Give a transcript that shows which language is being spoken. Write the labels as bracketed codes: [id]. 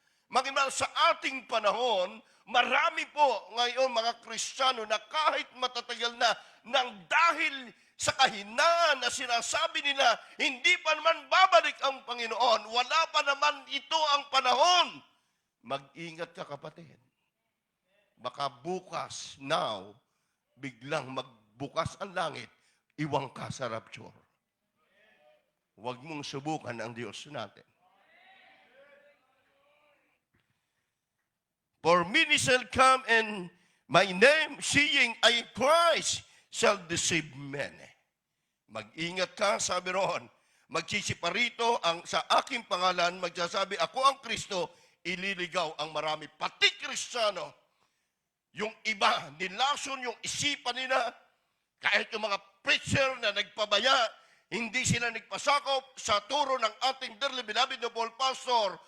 [tl] Maging sa ating panahon, marami po ngayon mga Kristiyano na kahit matatagal na nang dahil sa kahinaan na sinasabi nila, hindi pa naman babalik ang Panginoon, wala pa naman ito ang panahon. Mag-ingat ka kapatid. Baka bukas, now, biglang magbukas ang langit, iwang ka sa rapture. Huwag mong subukan ang Diyos natin. [en] For many shall come in my name, saying, I am Christ, shall deceive many. [tl] Mag-ingat ka, sabi roon. Magsisiparito ang sa aking pangalan, magsasabi, ako ang Kristo, ililigaw ang marami. Pati Kristiyano, yung iba, nilason yung isipan nila, kahit yung mga preacher na nagpabaya, hindi sila nagpasakop sa turo ng ating [en] dearly beloved noble pastor.